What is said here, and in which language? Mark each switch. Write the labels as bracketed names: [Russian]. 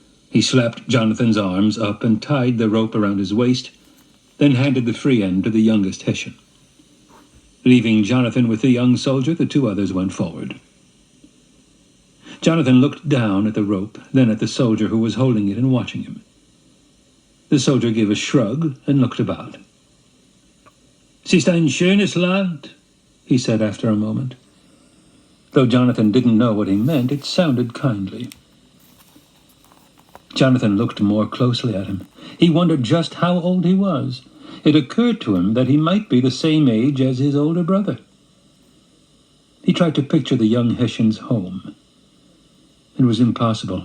[English] He slapped Jonathan's arms up and tied the rope around his waist, then handed the free end to the youngest Hessian. Leaving Jonathan with the young soldier, the two others went forward. Jonathan looked down at the rope, then at the soldier who was holding it and watching him. The soldier gave a shrug and looked about. [German] "Es ist ein schönes Land," [English] he said after a moment. Though Jonathan didn't know what he meant, it sounded kindly. Jonathan looked more closely at him. He wondered just how old he was. It occurred to him that he might be the same age as his older brother. He tried to picture the young Hessian's home. It was impossible.